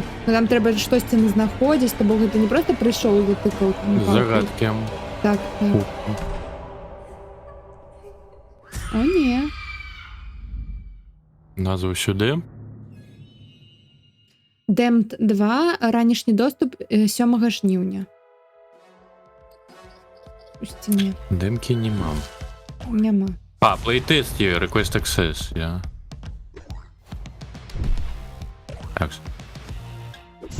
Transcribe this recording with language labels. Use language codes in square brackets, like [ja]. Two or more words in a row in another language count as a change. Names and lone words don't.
[be] Но там трэба штосьці знаходзіць, то бок гэта не проста прыйшоў і затыкаў там палку. Загадкі. Так, так. О, не. Назву сюды. Damned 2, ранішній доступ 7 жнівня. У Steam. [uk] Демки нема. Нема. А, плейтест є, [en] Request Access, [uk] я. Так. Є.